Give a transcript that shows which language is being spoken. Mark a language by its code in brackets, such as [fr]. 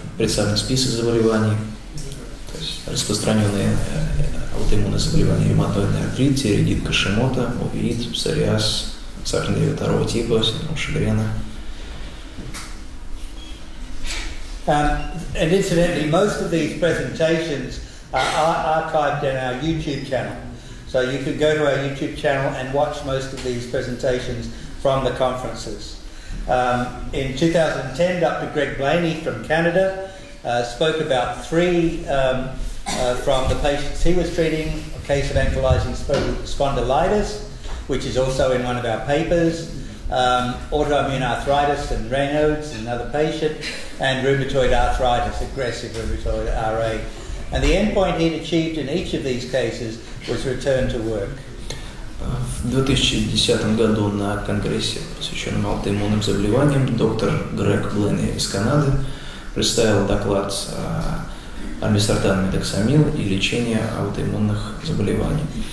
[ru] Представлен список заболеваний, то есть распространенные аутоиммунные заболевания: ревматоидный артрит, тиреоидит Гашимото, увеит, псориаз, сахарный диабет 2 типа, синдром Шагрена. [en] And incidentally, most of these presentations are archived in our YouTube channel. So you could go to our YouTube channel and watch most of these presentations from the conferences. In 2010, Dr. Greg Blaney from Canada spoke about 3 from the patients he was treating: a case of ankylosing spondylitis, which is also in one of our papers, autoimmune arthritis and Raynaud's, another patient, and rheumatoid arthritis, aggressive rheumatoid RA. And the endpoint he'd achieved in each of these cases was return to work. [ru] В 2010 году на конгрессе, посвященном аутоиммунным заболеваниям, доктор Грег Бленни из Канады представил доклад альбисартан метоксамил и лечение аутоиммунных заболеваний.